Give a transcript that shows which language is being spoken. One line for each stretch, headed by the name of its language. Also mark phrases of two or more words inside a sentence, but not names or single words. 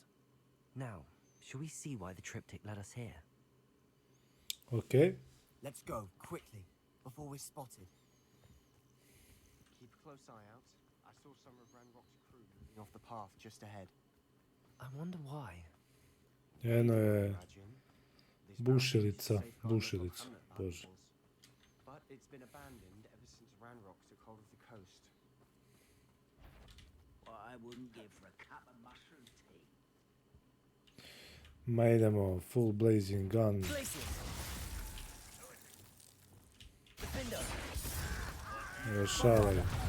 English: Now, shall we see why the triptych led us here? Okay. Let's go, quickly, before we're spotted. Keep a close eye out. I saw some of Ranrock's crew moving off the path just ahead. I wonder why.
Serbian: Eno je bušilica, bože.
English: But it's been abandoned ever since Ranrock took hold of the coast. Well, I wouldn't give for a cup of mushroom tea.
Serbian: Ma idemo,
English: full blazing gun.
Serbian: Rešavaj.